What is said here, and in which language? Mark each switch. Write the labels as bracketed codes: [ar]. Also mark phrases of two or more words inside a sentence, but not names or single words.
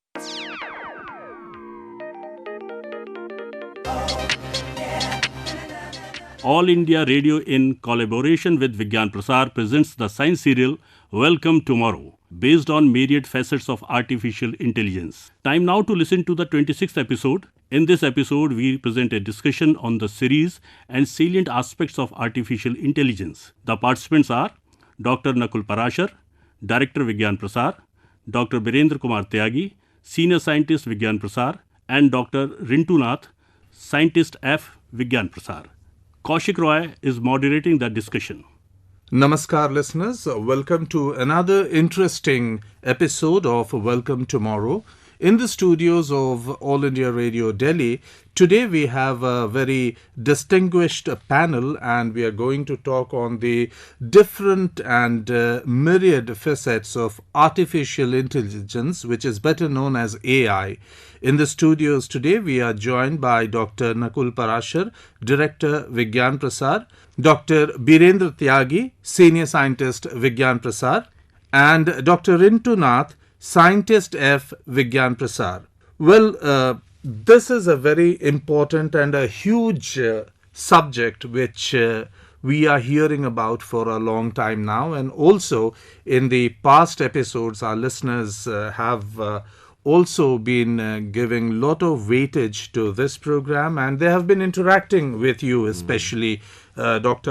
[en] All India Radio in collaboration with Vigyan Prasar presents the science serial Welcome Tomorrow, based on myriad facets of artificial intelligence. Time now to listen to the 26th episode. In this episode, we present a discussion on the series and salient aspects of artificial intelligence. The participants are Dr. Nakul Parashar, Director Vigyan Prasar, Dr. Birendra Kumar Tyagi, Senior Scientist Vigyan Prasar, and Dr. Rintu Nath, Scientist F. Vigyan Prasar. Kaushik Roy is moderating the discussion. Namaskar listeners, welcome to another interesting episode of Welcome Tomorrow. In the studios of All India Radio Delhi, today we have a very distinguished panel and we are going to talk on the different and myriad facets of artificial intelligence, which is better known as AI. In the studios today, we are joined by Dr. Nakul Parashar, Director Vigyan Prasar, Dr. Birendra Tyagi, Senior Scientist Vigyan Prasar, and Dr. Rintu Nath, Scientist F. Vigyan Prasar. Well, this is a very important and a huge subject which we are hearing about for a long time now, and also in the past episodes our listeners have also been giving a lot of weightage to this program, and they have been interacting with you, especially Dr.